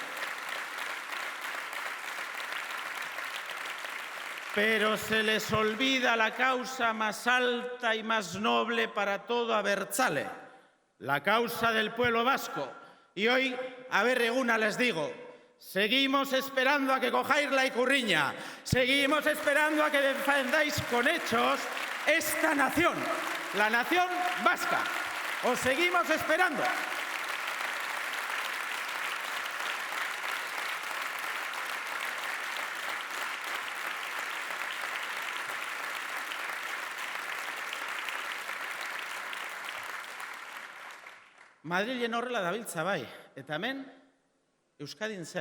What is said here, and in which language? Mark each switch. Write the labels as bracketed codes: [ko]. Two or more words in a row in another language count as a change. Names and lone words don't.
[es] Pero se les olvida la causa más alta y más noble para todo abertzale, la causa del pueblo vasco. Y hoy, a Berreguna les digo, seguimos esperando a que cojáis la ikurriña, seguimos esperando a que defendáis con hechos esta nación, la nación vasca. Os seguimos esperando. [eu] Madrilen horrela dabiltza bai, eta hemen Euskadin zer?